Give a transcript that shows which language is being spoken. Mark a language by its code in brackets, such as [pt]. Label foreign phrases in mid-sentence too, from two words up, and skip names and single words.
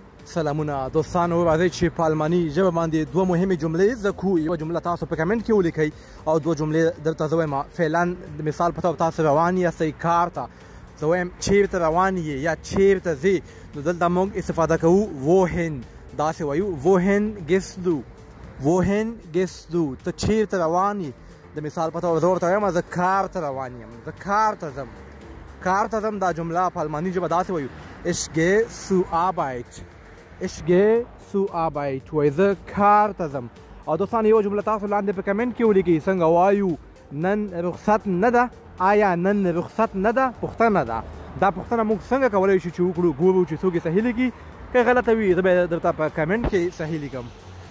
[ps] سلامونه دوستانو، راځئ چې په الماني ژبه باندې دوه مهمې جملې زده کړو. یوه جمله تاسو په کمنټ کې ولیکئ او دوه جملې درته زه وایم. فعلا د مثال په توګه تاسو روان یاستئ کار ته، زه وایم چیرته روان یې یا چیرته ځې، نو دلته موږ استفاده کوو wohin. داسې وایو [de] wohin gehst du، wohin gehst du، [ps] ته چیرته روان یې. د مثال په توګه زه ورته وایم زه کار ته روان یم، زه کار ته ځم. کار ته ځم دا جمله په الماني ژبه داسې وایو [de] ich gehe zur Arbeit، ich gehe zur Arbeit، [ps] وایي زه کار ته ځم. او دوستان یوه جمله تاسو لاندې په کمنټ کې ولیکئ څنګه وایو نن رخصت نه ده، آیا نن رخصت نه ده؟ پوښتنه ده. دا پوښتنه موږ څنګه کولی شو چې وکړو؟ ګورو چې څوک یې صحیح لیکي، که غلطه وي زه به درته په کمنټ کې صحیح لیکم.